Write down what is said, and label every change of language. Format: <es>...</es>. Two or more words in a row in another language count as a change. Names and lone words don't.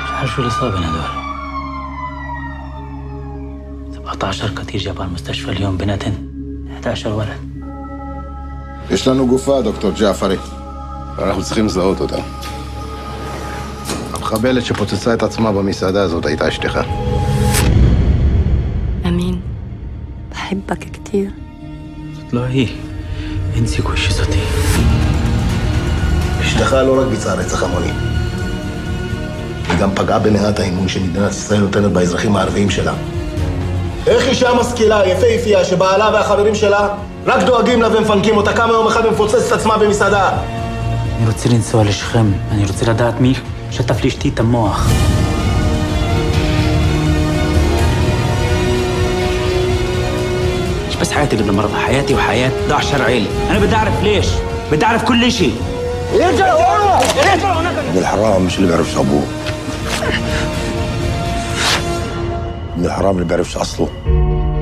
<ar>شو اللي صابن هدول؟ 17 قتيل جابوا المستشفى اليوم بنتن 11 ولد.</ar> <he>יש לנו גופה, דוקטור ג'עפרי. אנחנו צריכים לזהות אותה. המחבלת שפוצצה את עצמה במסעדה הזאת הייתה אשתך.</he> <ar>أمين بحبك كتير.</ar> <he>זאת לא היא. אין סיכוי שזאתי. אשתך לא רק ביצעה רצח המוני. היא גם פגעה במעט האמון שמדינת ישראל נותנת באזרחים הערביים שלה. איך אישה משכילה, יפהפייה, שבעלה והחברים שלה רק דואגים לה ומפנקים אותה, כמה יום אחד ומפוצצת את עצמה במסעדה? אני רוצה לנסוע לשכם. אני רוצה לדעת מי שטף לאשתי את המוח.</he> <ar>مش بس حياتي اللي بدمرتها، حياتي وحياة 11 عيلة. أنا بدي أعرف ليش، بدي أعرف كل شيء. ابن الحرام مش اللي بيعرفش أبوه. ابن الحرام اللي بيعرفش أصله.</ar>